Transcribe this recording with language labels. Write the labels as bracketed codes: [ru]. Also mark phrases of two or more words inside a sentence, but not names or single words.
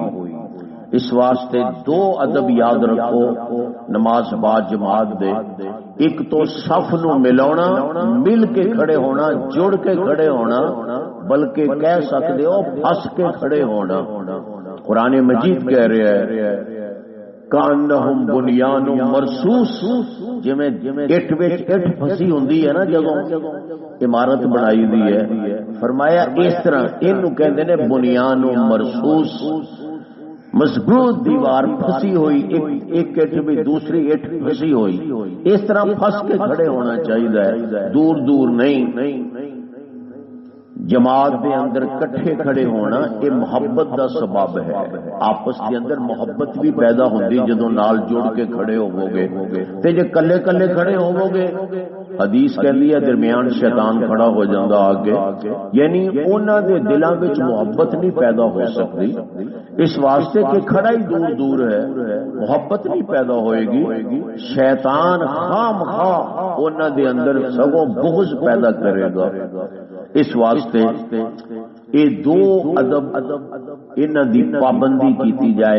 [pa] اس واسطے دو ادب یاد رکھو نماز با جماعت دے. ایک تو صف نو ملاونا مل کے کھڑے ہونا جڑ کے کھڑے ہونا بلکہ کہہ سکتے ہو پھنس کے کھڑے ہونا. قرآن مجید کہہ رہے ہیں [ar] کانہم بنیان مرصوص. [pa] جویں اٹھ وچ اٹھ پھسی ہوندی ہے نا جدوں عمارت بنائی دی ہے فرمایا اس طرح اینو کہندے نے [ar] بنیان مرصوص. [pa] مضبوط دیوار پھسی ہوئی ایک اٹھ بھی دوسری اٹھ پھسی ہوئی. اس طرح پھنس کے کھڑے ہونا چاہیے دور دور نہیں. جماعت دے اندر کٹھے کھڑے ہونا یہ محبت دا سبب ہے. آپس کے اندر محبت بھی پیدا ہوندی جدوں نال جڑ کے کھڑے ہوو گے. تے جے کلے کلے کھڑے ہوو گے حدیث کہندی ہے درمیان شیطان کھڑا ہو جاندا آگے. یعنی انہاں دے دلاں وچ محبت نہیں پیدا ہو سکتی اس واسطے کہ کھڑا ہی دور دور ہے. محبت نہیں پیدا ہوئے گی. شیطان خام خواہ انہاں دے اندر سگوں بغض پیدا کرے گا. اس واسطے یہ دو ادب انہاں دی پابندی کیتی جائے.